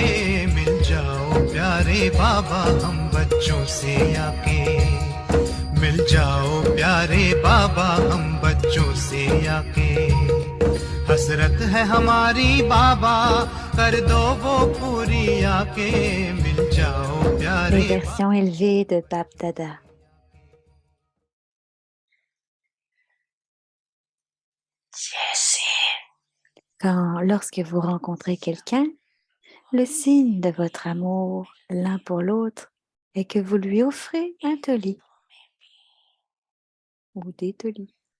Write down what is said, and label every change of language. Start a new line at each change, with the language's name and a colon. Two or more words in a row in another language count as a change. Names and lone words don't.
Hindi: मिल जाओ प्यारे बाबा हम बच्चों से आके मिल जाओ प्यारे बाबा हम बच्चों से आके हसरत है हमारी बाबा कर दो वो पूरी आके मिल जाओ
French: les
Hindi: प्यारे
French: versions élevées de Bab Dada. Lorsque vous rencontrez quelqu'un, le signe de votre amour l'un pour l'autre est que vous lui offrez un toli ou des tolis.